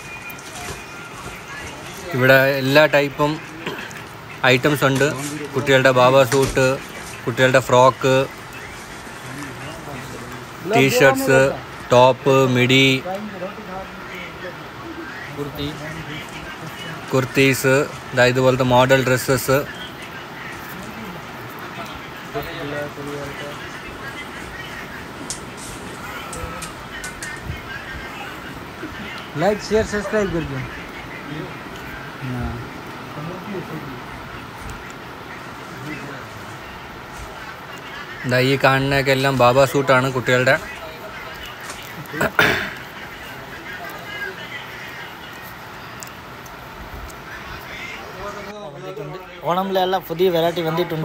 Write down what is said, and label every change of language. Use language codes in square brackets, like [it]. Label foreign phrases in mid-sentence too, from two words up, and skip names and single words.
[ml] ഇവിടെ എല്ലാ [en] type items [ml] ഉണ്ട്. കുട്ടികളുടെ ബാബ സൂട്ട്, കുട്ടികളുടെ ഫ്രോക്ക്, ടീഷർട്ട്സ്, ടോപ്പ്, മിഡി, കുർത്തീസ്, ഇതുപോലത്തെ [en] model dresses. like share subscribe [hi] कर दो. [ml] ഈ കാണുന്നതൊക്കെ എല്ലാം ബാബ സൂട്ടാണ് കുട്ടികളുടെ. ഓണമിലെല്ലാം പുതിയ വെറൈറ്റി വന്നിട്ടുണ്ട്.